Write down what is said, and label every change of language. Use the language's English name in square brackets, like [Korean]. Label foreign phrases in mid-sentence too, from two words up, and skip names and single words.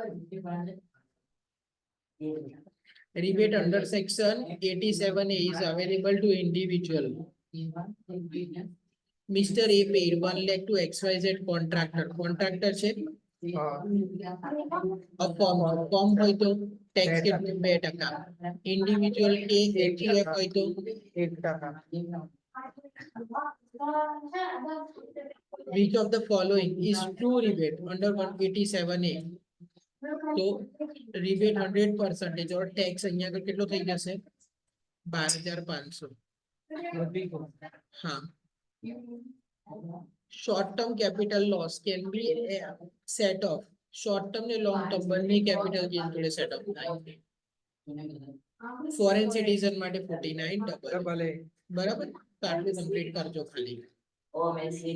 [English] Rebate under section 87A is available to individual. Mr. A paid 1 lakh to XYZ contractor. [Gujarati] Contractor છે [English] a firm [Gujarati] હોય તો tax કેટલું 2%. Individual A HUF હોય તો 1%. [English] Which of the following is true rebate under 187A? [Gujarati] तो rebate 100% और tax અહીંયા આગળ કેટલો થઈ જશે 12,500. हाँ. [English] Short term capital loss can be set off. Short term [Gujarati] ને [English] long term [Gujarati] બંને [English] capital gain [Gujarati] જોડે [English] set off [Gujarati] થાય. [English] Foreign citizen [Gujarati] માટે 49 double. બરાબર તો આટલું complete કરજો ખાલી.